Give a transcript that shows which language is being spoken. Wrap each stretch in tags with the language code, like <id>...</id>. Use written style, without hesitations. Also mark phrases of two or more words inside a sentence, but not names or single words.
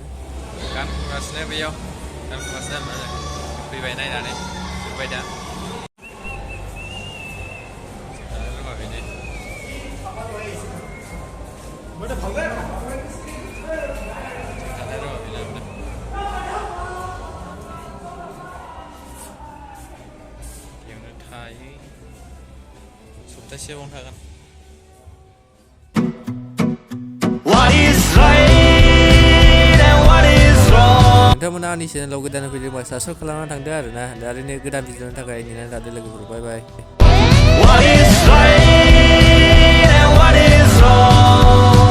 <brx>गान खनगासिनो बेयाव गान खनगासिनो फैबाय नायनानै जोब्बाय दा रोङा बेनो बेयावनो थायो सप्तासेयावनो थागोन</brx> <en>What is right and what is wrong?</en> <brx>नोंथांमोना आंनि चेनेलाव गोदान फैदोंबा साबस्क्राइब खालामना थांदो आरोना दा ओरैनो गोदान भिडिअनि थाखाय नेनानै थादो लोगोफोर बाय बाय</brx> <en>What is right and what is wrong?</en>